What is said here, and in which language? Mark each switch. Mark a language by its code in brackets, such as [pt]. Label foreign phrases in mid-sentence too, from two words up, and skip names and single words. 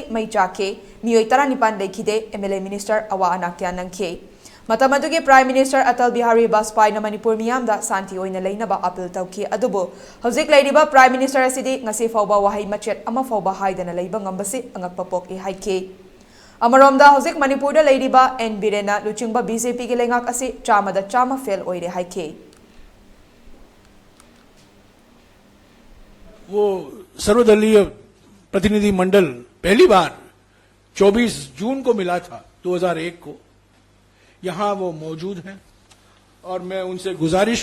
[mni] mai chake mioi 19 lekhide MLA minister awa anakya nangkhe matamadu ge [en] prime minister [mni] Atal Bihari Vajpayee na Manipur miyamda santi oina leinaba appeal tawki adubo hojik lairiba [en] prime minister [mni] asidi ngasi fawba wahai machet ama fawba haidana leiba ngambasi angakpapok e haike Amaromda hojik Manipur da leiriba N Birena luchingba BJP ke lengak asi chama da chama fail oire haike [hi] वो सर्वदलीय प्रतिनिधि मंडल पहली बार 24 जून को मिला था 2001 को यहां वो मौजूद हैं और मैं उनसे गुजारिश